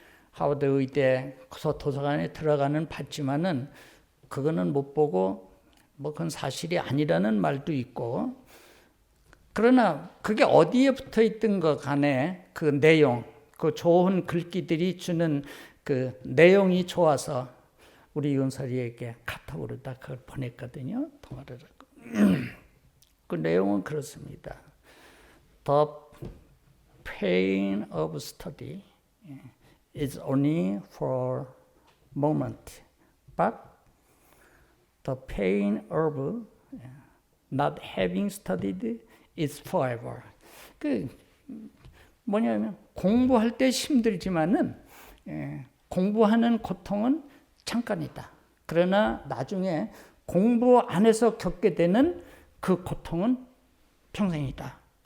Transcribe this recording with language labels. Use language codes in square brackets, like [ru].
[ko] 하버드 의대 도서관에 들어가는 봤지만은 그거는 못 보고 뭐 그건 사실이 아니라는 말도 있고, 그러나 그게 어디에 붙어 있든 것 간에 그 내용, 그 좋은 글귀들이 주는 그 내용이 좋아서 우리 윤설이에게 카톡으로 다 그걸 보냈거든요. 통화를 하고. 그 내용은 그렇습니다. [en] The pain of study is only for moment, but the pain of not having studied is forever. [ko] 그 뭐냐면 공부할 때 힘들지만은 공부하는 고통은 잠깐이다. 그러나 나중에 공부 안에서 겪게 되는 그 고통은 평생이다.